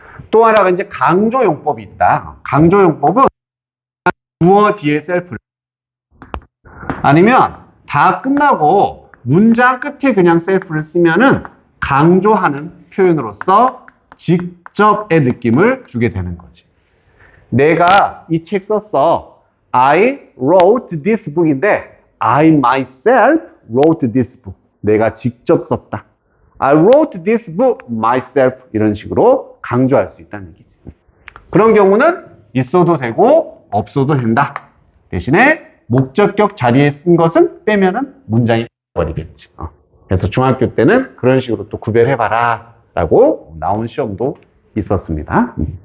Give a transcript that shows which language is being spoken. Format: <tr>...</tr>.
<ko>또 하나가 이제 강조 용법이 있다. 강조 용법은 주어 뒤에 셀프를. 아니면 다 끝나고 문장 끝에 그냥 셀프를 쓰면은 강조하는 표현으로서 직접의 느낌을 주게 되는 거지. 내가 이 책 썼어.</ko> <en>I wrote this book</en> <ko>인데</ko> <en>I myself wrote this book.</en> <ko>내가 직접 썼다.</ko> <en>I wrote this book myself.</en> <ko>이런 식으로 강조할 수 있다는 얘기지. 그런 경우는 있어도 되고 없어도 된다. 대신에 목적격 자리에 쓴 것은 빼면은 문장이 버리겠지. 그래서 중학교 때는 그런 식으로 또 구별해봐라 라고 나온 시험도 있었습니다.</ko>